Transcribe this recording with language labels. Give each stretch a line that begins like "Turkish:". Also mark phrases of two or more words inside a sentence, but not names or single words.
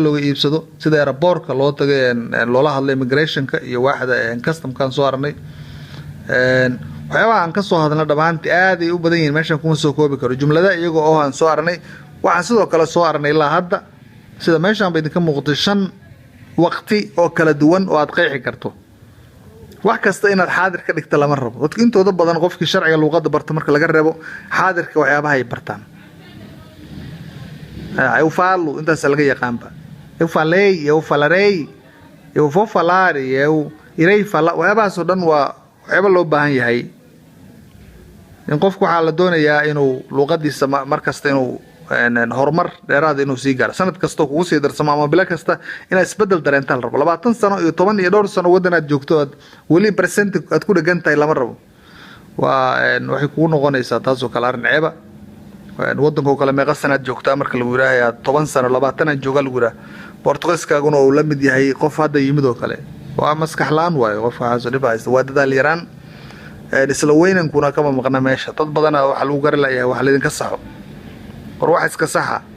Somali: looga iibsado sida airportka loo tagay loola hadlay immigrationka iyo waaxda customkan soo aragnay waxyaabaha aan ka soo hadalna dhamaantii aad ay u badan yihiin meeshan kuma soo koobi karo jumlada iyaga oo aan soo aragnay waxaan sidoo kale soo aragnay ilaa hadda sida meeshan bay idinka muuqatay 5 waqti oo kala duwan oo aad qeexi karto wax kasta inaad xaadir ka dhigto lama rabo dadka intooda badan qofkii sharciga luqadda barta marka laga reebo xaadirka waxyaabaha ay bartaan
Portuguese: eu falo
Somali: intaas laga yaqaanba
Portuguese: eu falei eu falarei eu vou falar eu irei falar
Somali: waxyaabahaas oo dhan waa waxyaaba loo baahan yahay in qofku waxaa la doonayaa inuu luqadiisa markasta inuu horumar dheeraad inuu sii gaaro sanad kasta kugu sii darsamo ama bila kasta inaad isbedel dareentaan rabo 20 sano iyo 10 iyo dhowr sano wadanaad joogto aad weli present aad ku dhagan tahay lama rabo waa waxay kugu noqonaysaa taas oo kale arrin ceeba wadanka kale meeqa sanaad joogtaa marka lagu yiraahdo 10 sano 20 aan jooga lagu yiraahdo Portugalskaaguna uu la mid yahay qof hadda yimid oo kale waa maskax laan waayo qof waxa soo dhibaayo waa dadaal yaraan isla weynankuna kama maqna meesha dad badan waxa lagu garan lahayaa wax la idin ka saxo wax iska saxa